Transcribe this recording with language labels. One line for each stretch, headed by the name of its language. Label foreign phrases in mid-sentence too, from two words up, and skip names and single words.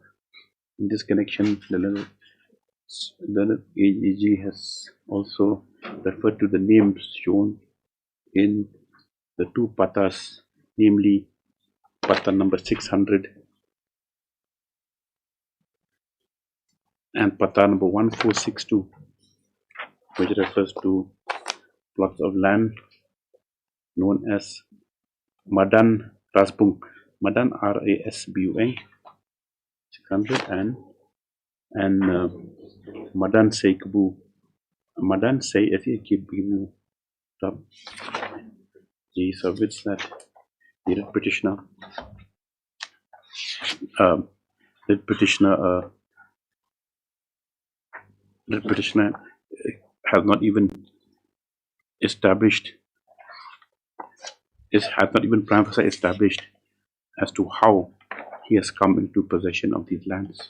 English: In this connection, the AEG has also referred to the names shown in the two patas, namely pata number 600 and pata number 1462, which refers to plots of land known as Madan Rasbung, Madan Rasbung 600 and Madan Seikbu, Madan Seikbu. He submits that the writ petitioner has not even established, has not even
Latin: prima facie
English: established as to how he has come into possession of these lands.